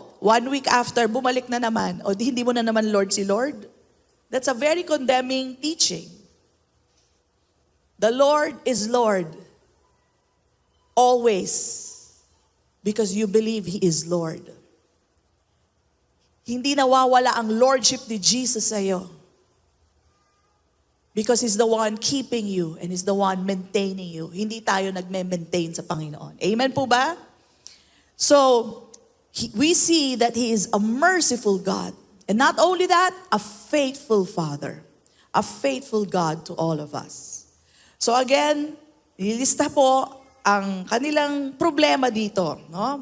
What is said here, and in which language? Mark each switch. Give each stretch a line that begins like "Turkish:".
Filipino: 1 week after, bumalik na naman. O hindi mo na naman Lord si Lord.
English: That's a very condemning teaching. The Lord is Lord. Always. Because you believe He is Lord.
Filipino: Hindi nawawala ang Lordship ni Jesus sa'yo.
English: Because He's the one keeping you and He's the one maintaining you.
Filipino: Hindi tayo nagme-maintain sa Panginoon. Amen po ba?
English: So, we see that He is a merciful God. And not only that, a faithful Father. A faithful God to all of us.
Filipino: So again, nilista po ang kanilang problema dito. No?